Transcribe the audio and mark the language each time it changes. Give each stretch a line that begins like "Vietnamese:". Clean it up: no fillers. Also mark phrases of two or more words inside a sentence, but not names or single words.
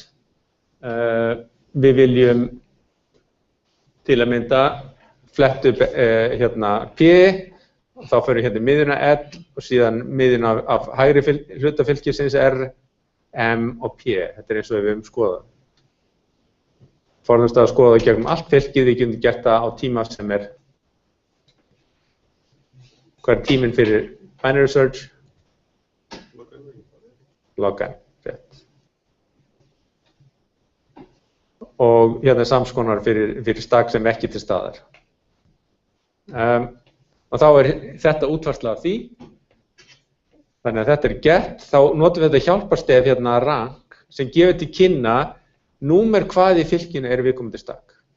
Icelandic: Við viljum til að mynda flett upp P, og þá fyrir hérna miðjuna L og síðan miðjuna af hægri hluta fylkisins R, M og P. Þetta eins og við höfum skoðað. Forðumst að skoða gegnum allt fylkið, við getum gert það á tíma sem hvað er tíminn fyrir
English: binary search?
Icelandic: Log n, rétt. Og hérna samskonar fyrir stak sem ekki til staðar. Og þá er þetta útfærsla af því. Þannig að þetta er gert, þá notum við þetta hjálparstef hérna rank sem gefur til kynna númer hvað í fylkinu er viðkomandi stak.